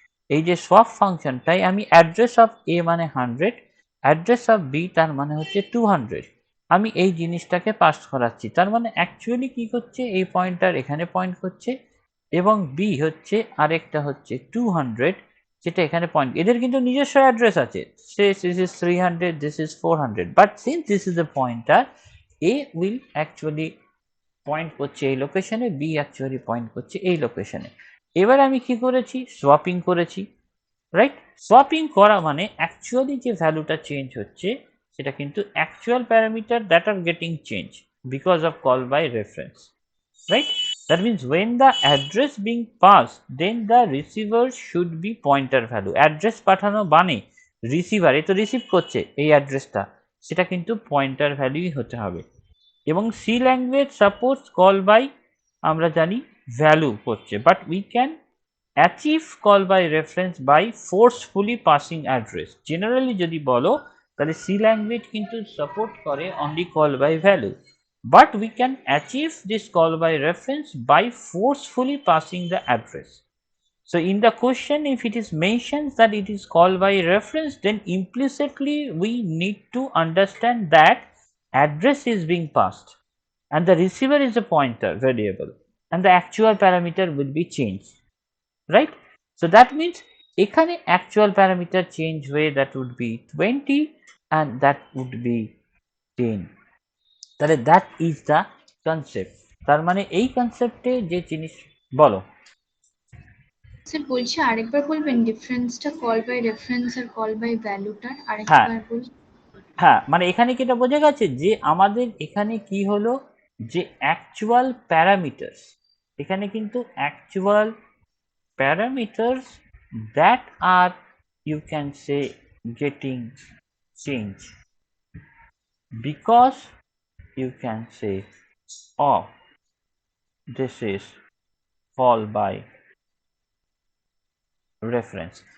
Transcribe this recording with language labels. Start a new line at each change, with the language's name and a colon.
Bangla: এই যে সোয়াপ ফাংশনটাই আমি অ্যাড্রেস অফ এ মানে 100, অ্যাড্রেস অফ বি তার মানে হচ্ছে 200, আমি এই জিনিসটাকে পাস করাচ্ছি, তার মানে অ্যাকচুয়ালি কি করছে, এই পয়েন্টার এখানে পয়েন্ট করছে, এবং বি হচ্ছে আরেকটা হচ্ছে 200 যেটা এখানে পয়েন্ট, এদের কিন্তু নিজস্ব অ্যাড্রেস আছে, say this is 300, this is 400, but since this is a pointer, A will actually point করছে এই লোকেশনে, বি অ্যাকচুয়ালি পয়েন্ট করছে এই লোকেশনে। এবার আমি কি করেছি, সোয়াপিং করেছি, রাইট? সোয়াপিং করা মানে অ্যাকচুয়ালি যে ভ্যালুটা চেঞ্জ হচ্ছে সেটা কিন্তু actual parameter that are getting change because of call by reference, right?
English: That means when the address being passed, then the receiver should be pointer value.
Bangla: Address পাঠানো মানে receiver এ তো রিসিভ করছে এই অ্যাড্রেসটা, সেটা কিন্তু পয়েন্টার ভ্যালুই হতে হবে। এবং C language suppose call by আমরা জানি ভ্যালু করছে, but we can achieve call by reference by forcefully passing address.
English: Generally যদি বলো তাহলে সি ল্যাঙ্গুয়েজ কিন্তু সাপোর্ট করে only call by value, but we can achieve this call by reference by forcefully passing the address. So in the question, if it is mentioned that it is call by reference, then implicitly we need to understand that address is being passed and the receiver is a pointer variable and the actual parameter will be changed, right? So that means এখানে actual parameter change way that would be 20 and that would be 10, তাহলে that is the concept.
Bangla: তার মানে এই কনসেপ্টে যে জিনিস বলো। Sir বলছি আরেকবার বলবেন ডিফারেন্সটা call by reference আর call by ভ্যালুটার, হ্যাঁ আরেকবার বলুন। হ্যাঁ, মানে এখানে কি এটা বোঝা গেছে যে আমাদের এখানে কি হলো, যে অ্যাকচুয়াল প্যারামিটার্স, এখানে কিন্তু actual parameters that are you can say getting change because you can say of this is call by reference.